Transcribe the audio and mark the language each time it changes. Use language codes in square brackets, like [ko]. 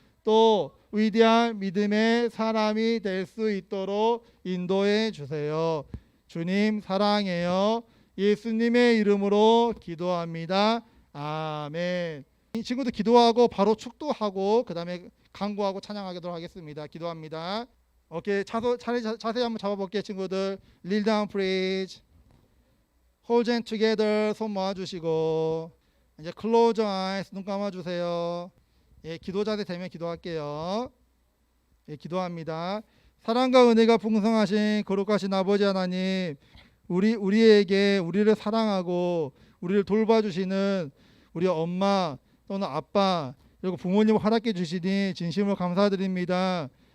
[ko] 또 위대한 믿음의 사람이 될 수 있도록 인도해 주세요. 주님 사랑해요. 예수님의 이름으로 기도합니다. 아멘. 이 친구도 기도하고 바로 축도하고 그 다음에 간구하고 찬양하도록 하겠습니다. 기도합니다. 오케이, 자세 한번 잡아볼게요. 친구들 [en] kneel down please. hold hand together. [ko] 손 모아주시고 이제 [en] close eyes. [ko] 눈 감아주세요. 예, 기도 자세 되면 기도할게요. 예, 기도합니다. 사랑과 은혜가 풍성하신 거룩하신 아버지 하나님, 우리에게 우리를 사랑하고 우리를 돌봐주시는 우리 엄마 또는 아빠 그리고 부모님을 허락해 주시니 진심으로 감사드립니다.